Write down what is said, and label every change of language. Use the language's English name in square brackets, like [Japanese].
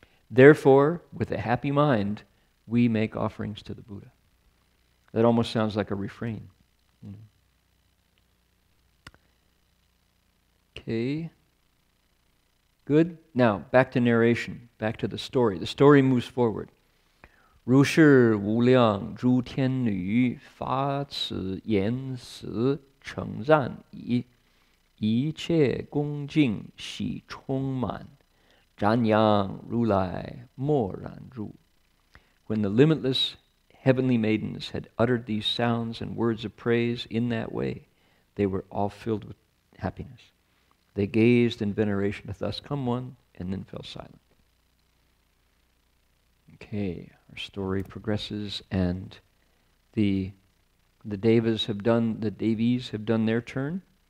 [English] Therefore, with a happy mind, we make offerings to the Buddha. That almost sounds like a refrain. Okay. Good. Now, back to narration, back to the story. The story moves forward. [Chinese] 如是无量诸天女发此言辞称赞已，一切恭敬喜充满，瞻仰如来默然入。 [English] When the limitless heavenly maidens had uttered these sounds and words of praise in that way, they were all filled with happiness. They gazed in veneration at thus come one, and then fell silent. Okay, our story progresses, and the devis have done their turn.